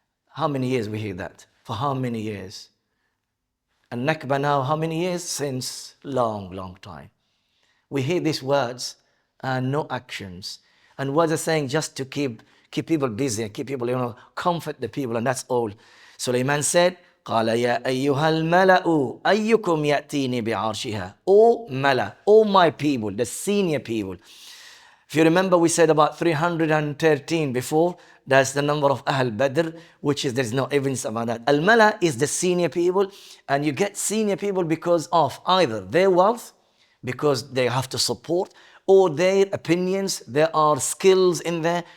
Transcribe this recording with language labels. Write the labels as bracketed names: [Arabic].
[English] How many years we hear that? For how many years? And Nakba now, how many years? Since long time. We hear these words and no actions. And words are saying just to keep keep people busy and keep people, comfort the people, and that's all. Sulaiman said, [Arabic] قال يا أيها الملأ أيكم يأتيني بعرشها. [English] O Mala, O my people, the senior people. If you remember, we said about 313 before. That's the number of Ahl Badr, which is, there's no evidence about that. Al-Mala is the senior people, and you get senior people because of either their wealth, because they have to support, or their opinions, there are skills in there.